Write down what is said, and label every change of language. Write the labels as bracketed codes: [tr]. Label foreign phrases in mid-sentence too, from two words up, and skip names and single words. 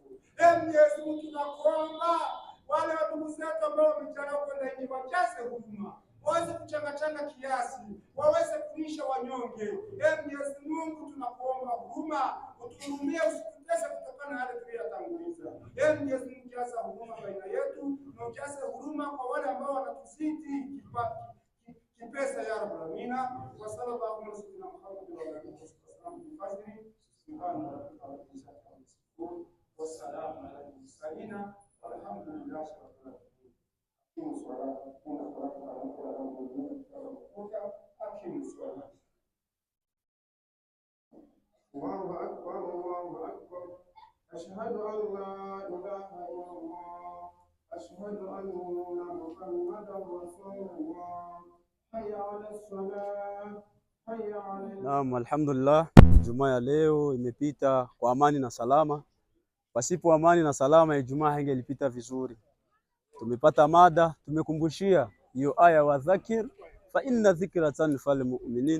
[sw] Mwenyezi Mungu tunakuomba wale ndugu zetu ambao wamejaliwa kwenda nje wajaze huruma, waweze kuchangachanga kiasi, waweze kulisha wanyonge. Mwenyezi Mungu tunakuomba huruma, utuhurumie, usitutese kutokana na yale tuliyotanguliza. Mwenyezi Mungu jaza huruma baina yetu, na ujaze huruma kwa wale ambao wanatuzidi kipesa ya [ar] رب العالمين. وصلى الله عليه وسلم محمد وآله وسلم بفضل سبحان ربك رب العزة عما يصفون وسلام على المرسلين والحمد لله رب العالمين. أقيموا الصلاة إن الصلاة أقيموا الصلاة. الله أكبر، الله أكبر. أشهد أن لا إله إلا الله، أشهد أن محمدا رسول الله. نعم، الحمد لله. [sw] Ijumaa ya leo imepita kwa amani na salama. Pasipo amani na salama, Ijumaa haingelipita vizuri. Tumepata mada, tumekumbushia hiyo aya [ar] وذكر فإن الذكرى تنفع المؤمنين.